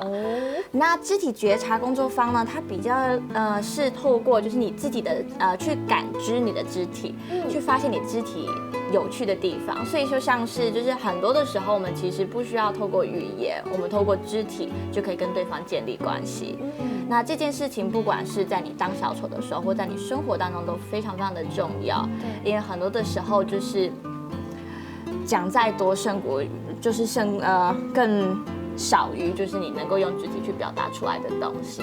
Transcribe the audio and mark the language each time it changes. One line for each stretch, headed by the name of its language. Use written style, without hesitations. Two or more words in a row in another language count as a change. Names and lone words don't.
Chinese: 那肢體覺察工作坊呢，它比較是透過就是你自己的去感知你的肢體，去發現你肢體有趣的地方，所以就像是就是很多的時候，我們其實不需要透過語言，我們透過肢體就可以跟對方建立關係。那這件事情，不管是在你當小丑的時候，或在你生活當中，都非常非常的重要。因為很多的時候，就是講再多勝過就是更少於就是你能夠用肢體去表達出來的東西。